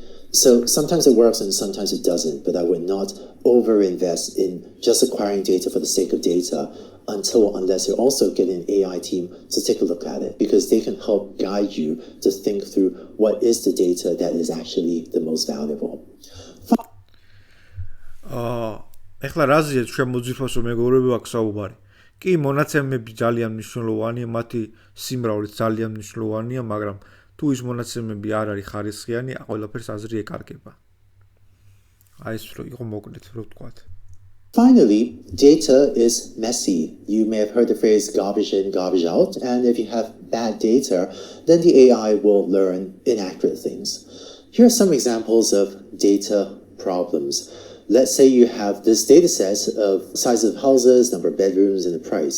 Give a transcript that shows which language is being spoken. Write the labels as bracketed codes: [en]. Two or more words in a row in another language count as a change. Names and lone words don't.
[en] So sometimes it works and sometimes it doesn't, but I would not over-invest in just acquiring data for the sake of data unless you're also getting an AI team to take a look at it, because they can help guide you to think through what is the data that is actually the most valuable. [ka] ეხლა რაზეა შემოძირფასო მეგობრებო აქ საუბარი. კი, მონაცემები ძალიან მნიშვნელოვანია, მათი სიმრავლეც ძალიან მნიშვნელოვანია, მაგრამ თუ ის მონაცემები არ არის ხარისხიანი, ყველაფერს აზრი ეკარგება. აი ეს რო იყო მოკლედ, რო ვთქვათ. [en] Finally, data is messy. You may have heard the phrase garbage in, garbage out, and if you have bad data, then the AI will learn inaccurate things. Here are some examples of data problems. Let's say you have this data set of size of houses, number of bedrooms, and the price.